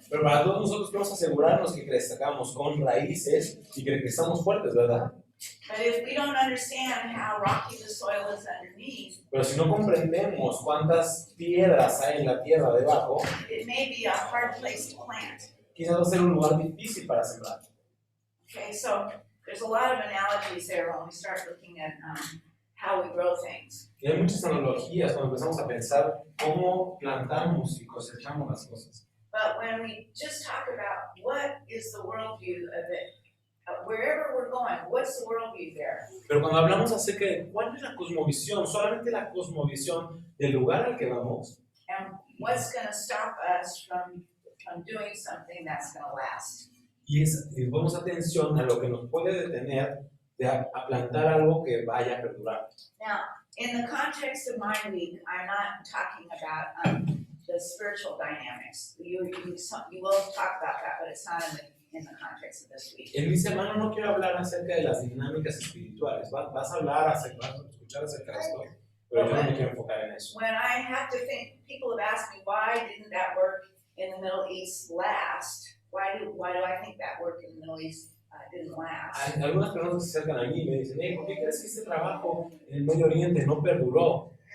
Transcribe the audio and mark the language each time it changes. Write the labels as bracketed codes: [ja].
[es] Pero para todos nosotros queremos asegurarnos que crezcamos con raíces y que crezcamos fuertes, ¿verdad? [en] But if we don't understand how rocky the soil is underneath, [es] Pero si no comprendemos cuántas piedras hay en la tierra debajo, [en] it may be a hard place to plant. [es] quizás va a ser un lugar difícil para sembrar. [en] Okay, so there's a lot of analogies there when we start looking at how we grow things. [es] Y hay muchas analogías cuando empezamos a pensar cómo plantamos y cosechamos las cosas. [en] But when we just talk about what is the worldview of it, wherever we're going, what's the worldview there? [es] Pero cuando hablamos acerca de cuál es la cosmovisión, solamente la cosmovisión del lugar al que vamos, [en] And what's going to stop us from doing something that's going to last? [es] y ponemos atención a lo que nos puede detener de a plantar algo que vaya a perdurar. [en] Now, in the context of my week, I'm not talking about the spiritual dynamics. You will talk about that, but it's not in the context of this week. [es] En mi semana no quiero hablar acerca de las dinámicas espirituales. Vas a hablar, vas a escuchar acerca de esto, pero yo no me quiero enfocar en eso. [en] When I have to think, people have asked me, why didn't that work in the Middle East last? Why do I think that work in the Middle East didn't last? [es] Algunas personas se acercan a mí y me dicen, hey, ¿por qué crees que este trabajo en el Medio Oriente no perduró?